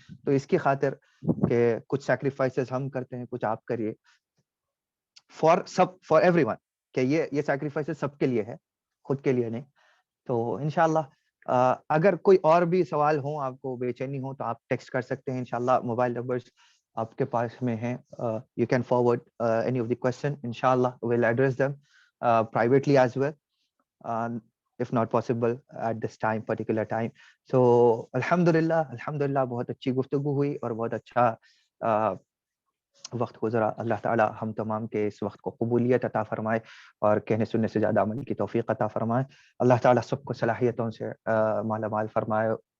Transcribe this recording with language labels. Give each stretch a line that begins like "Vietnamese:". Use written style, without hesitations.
Hindi: तो इसकी खातिर कि कुछ सैक्रिफाइसेस हम करते हैं, कुछ आप करिए,
English: for everyone,
Hindi: कि ये सैक्रिफाइसेस सबके लिए है, खुद के लिए नहीं. तो इंशाल्लाह अगर कोई और भी सवाल हो, आपको बेचैनी हो, तो आप टेक्स्ट कर सकते हैं. इंशाल्लाह मोबाइल नंबर्स आपके पास में हैं.
English: You can forward any of the question. Inshallah, we'll address them privately as well, if not possible at this particular time.
Hindi: So alhamdulillah बहुत अच्छी गुफ्तगू हुई और बहुत अच्छा वक्त गुजरा. अल्लाह ताला हम तमाम के इस वक्त को कबूलियत अता फरमाए और कहने सुनने से ज्यादा अमल की तौफीक अता फरमाए. अल्लाह ताला सबको सलाहियतों से माला माल फरमाए.